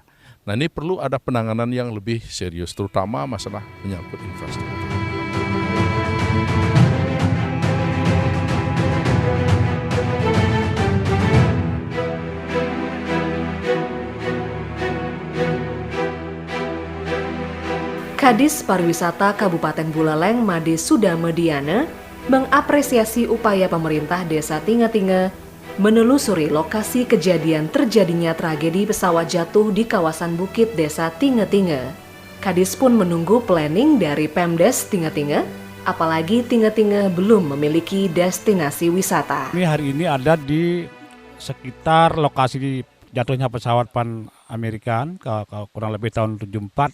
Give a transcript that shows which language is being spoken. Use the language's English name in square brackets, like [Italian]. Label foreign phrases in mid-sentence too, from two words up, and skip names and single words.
[Indonesian] Nah, ini perlu ada penanganan yang lebih serius, terutama masalah menyangkut infrastruktur. Kadis Pariwisata Kabupaten Buleleng Made Sudamediana mengapresiasi upaya pemerintah Desa Tinge-Tinge menelusuri lokasi kejadian terjadinya tragedi pesawat jatuh di kawasan Bukit Desa Tinge-Tinge. Kadis pun menunggu planning dari Pemdes Tinge-Tinge, apalagi Tinge-Tinge belum memiliki destinasi wisata. Ini hari ini ada di sekitar lokasi jatuhnya pesawat Pan American kurang lebih tahun 74.